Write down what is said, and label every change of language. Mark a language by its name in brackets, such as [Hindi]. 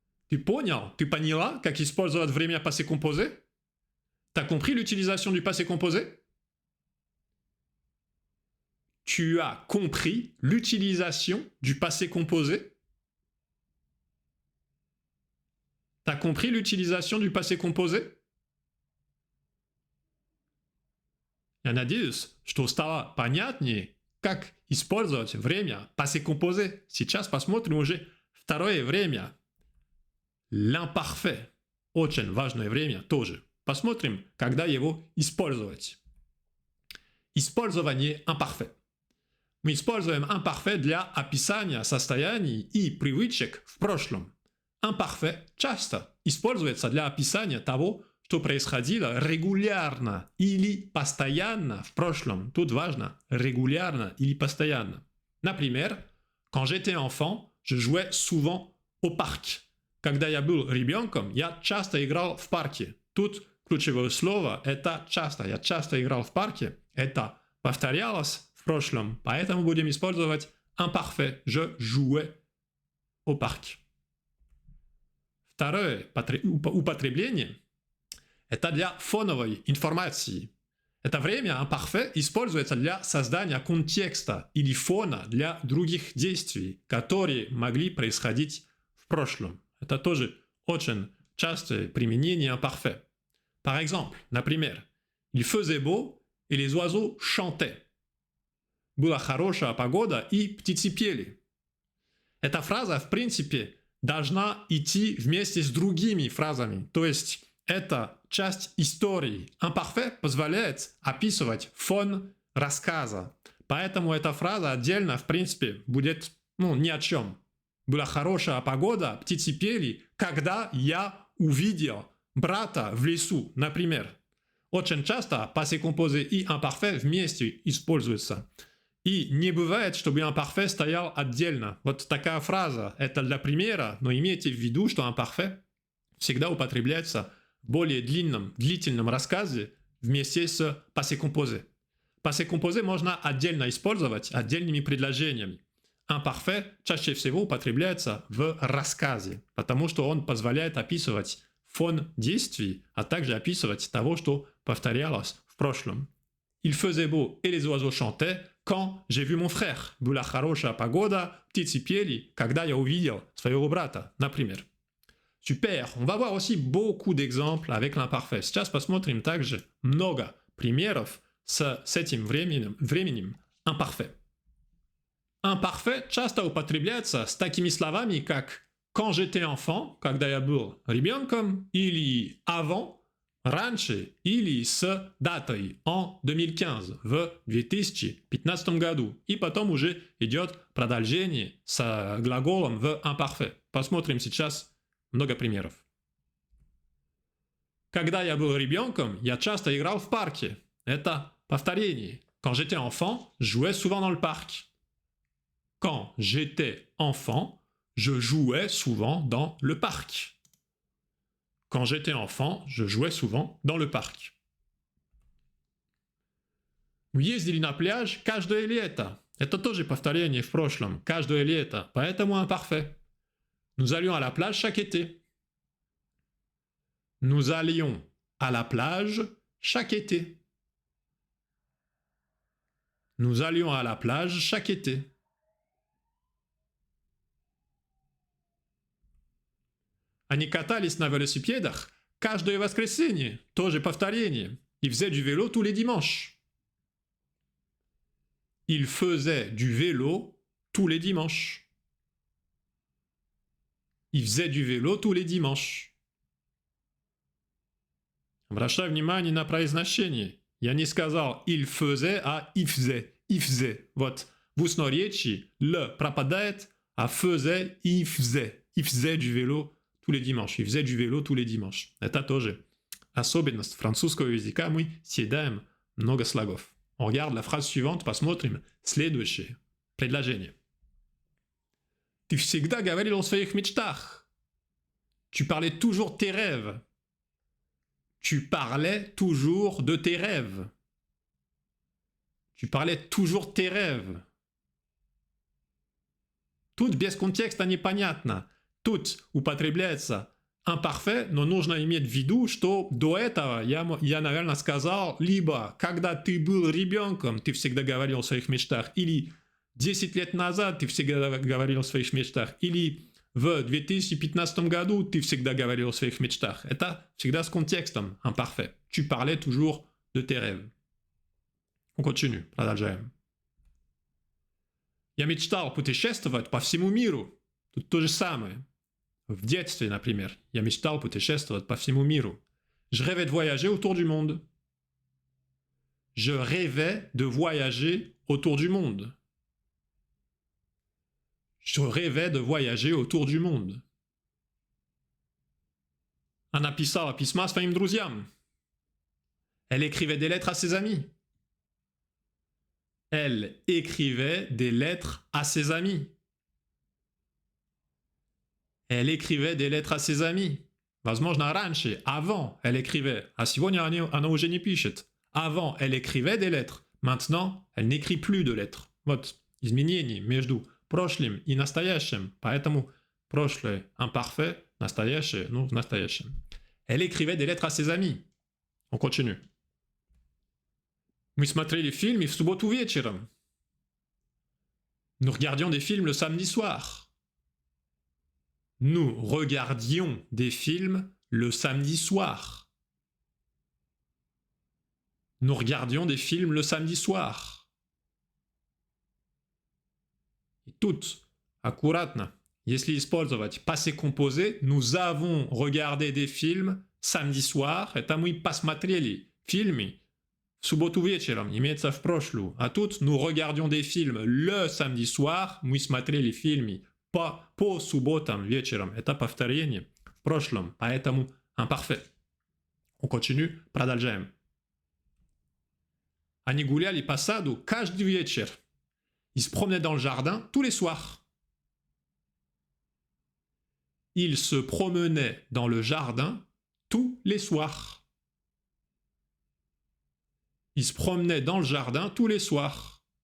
[Russian] Ты понял, ты поняла, как использовать время passé composé? [French] T'as compris l'utilisation du passé composé? Tu as compris l'utilisation du passé composé? T'as compris l'utilisation du passé composé? [Russian] Я надеюсь, что стало понятнее, как использовать время passé composé. Сейчас посмотрим уже второе время. [French] L'imparfait. [Russian] Очень важное время тоже. Посмотрим, когда его использовать. Использование imparfait. Мы используем imparfait для описания состояний и привычек в прошлом. Imparfait часто используется для описания того, что происходило регулярно или постоянно в прошлом. Тут важно регулярно или постоянно. Например, [French] quand j'étais enfant, je jouais souvent au parc. [Russian] Когда я был ребенком, я часто играл в парке. Тут ключевое слово – это часто. Я часто играл в парке. Это повторялось в прошлом, поэтому будем использовать imparfait. [French] Je jouais au parc. [Russian] Второе употребление – это для фоновой информации. Это время imparfait используется для создания контекста или фона для других действий, которые могли происходить в прошлом. Это тоже очень частое применение imparfait. [French] Par exemple, [Russian] например, [French] il faisait beau et les oiseaux chantaient. [Russian] Была хорошая погода и птицы пели. Эта фраза, в принципе, должна идти вместе с другими фразами. То есть это часть истории. Imparfait позволяет описывать фон рассказа. Поэтому эта фраза отдельно, в принципе, будет ни о чем. Была хорошая погода, птицы пели, когда я увидел брата в лесу, например. Очень часто passé composé и imparfait вместе используются. И не бывает, чтобы imparfait стоял отдельно. Вот такая фраза, это для примера, но имейте в виду, что imparfait всегда употребляется в более длительном рассказе вместе с passé composé. Passé composé можно отдельно использовать отдельными предложениями. Imparfait чаще всего употребляется в рассказе, потому что он позволяет описывать фон действий, а также описывать того, что повторялось в прошлом. [French] Il faisait beau et les oiseaux chantaient quand j'ai vu mon frère. [Russian] Была хорошая погода, птицы пели, когда я увидел своего брата, например. [French] Super, on va voir aussi beaucoup d'exemples avec l'imparfait. [Russian] Сейчас посмотрим также много примеров с этим временем imparfait. Imparfait часто употребляется с такими словами, как [French] quand j'étais enfant, [Russian] когда я был ребенком, или avant, раньше или с датой [French] en 2015, [Russian] в 2015 году. И потом уже идет продолжение с глаголом в imparfait. Посмотрим сейчас много примеров. Когда я был ребенком, я часто играл в парке. Это повторение. [French] Quand j'étais enfant, je jouais souvent dans le parc. Quand j'étais enfant, je jouais souvent dans le parc. Quand j'étais enfant, je jouais souvent dans le parc. [Russian] Мы ездили на пляж каждое лето. Это тоже повторение в прошлом. Каждое лето. Поэтому imparfait. [French] Nous allions à la plage chaque été. Nous allions à la plage chaque été. Nous allions à la plage chaque été. [Russian] Они катались на велосипедах каждое воскресенье, тоже повторение. [French] Ils faisaient du vélo tous les dimanches. Ils faisaient du vélo tous les dimanches. Ils faisaient du vélo tous les dimanches. [Russian] Обращай внимание на произношение. Я не сказал [French] «il faisait», [Russian] а «il faisait». [French] «Il faisait». [Russian] Вот в устноречии «le» пропадает, а «faisait» [French] «il faisait». «Il faisait du vélo tous les dimanches». «Il faisait du vélo tous les dimanches». [Russian] Это тоже особенность французского языка. Мы съедаем много слогов. [French] On regarde la phrase suivante, [Russian] посмотрим следующее предложение. Ты всегда говорил о своих мечтах. [French] Tu parlais toujours tes rêves. Tu parlais toujours de tes rêves. Tu parlais toujours tes rêves. [Russian] Тут без контекста непонятно. Тут употребляется imparfait, но нужно иметь в виду, что до этого я, наверное, сказал либо когда ты был ребенком, ты всегда говорил о своих мечтах, или 10 лет назад ты всегда говорил о своих мечтах, или в 2015 году ты всегда говорил о своих мечтах. Это всегда с контекстом imparfait. [French] Tu parlais toujours de tes rêves. On continue, [Russian] продолжаем. Я мечтал путешествовать по всему миру. Тут то же самое. В детстве, например, я мечтал путешествовать по всему миру. [French] Je rêvais de voyager autour du monde. Je rêvais de voyager autour du monde. Je rêvais de voyager autour du monde. [Russian] Она писала письма своим друзьям. [French] Elle écrivait des lettres à ses amis. Elle écrivait des lettres à ses amis. Elle écrivait des lettres à ses amis. [Russian] Возможно, раньше, [French] avant, elle écrivait. [Russian] А сегодня она уже не пишет. [French] Avant, elle écrivait des lettres. Maintenant, elle n'écrit plus de lettres. [Russian] Вот изменение между прошлым и настоящим. Поэтому прошлое imparfait, настоящее, ну, в настоящем. [French] Elle écrivait des lettres à ses amis. On continue. [Russian] Мы смотрели фильмы в субботу вечером. [French] Nous regardions des films le samedi soir. Nous regardions des films le samedi soir. Nous regardions des films le samedi soir. [Russian] И тут, аккуратно, если использовать [French] passé composé, nous avons regardé des films samedi soir. [Russian] Это мы посмотрели фильмы в субботу вечером, имеется в прошлую. А тут, [French] nous regardions des films le samedi soir. [Russian] Мы смотрели фильмы по субботам вечером. Это повторение в прошлом, поэтому imparfait. [French] On continue, [Russian] продолжаем. Они гуляли по саду каждый вечер. [French] Ils se promenaient dans le jardin tous les soirs. Ils se promenaient dans le jardin tous les soirs. Ils se promenaient dans le jardin tous les soirs.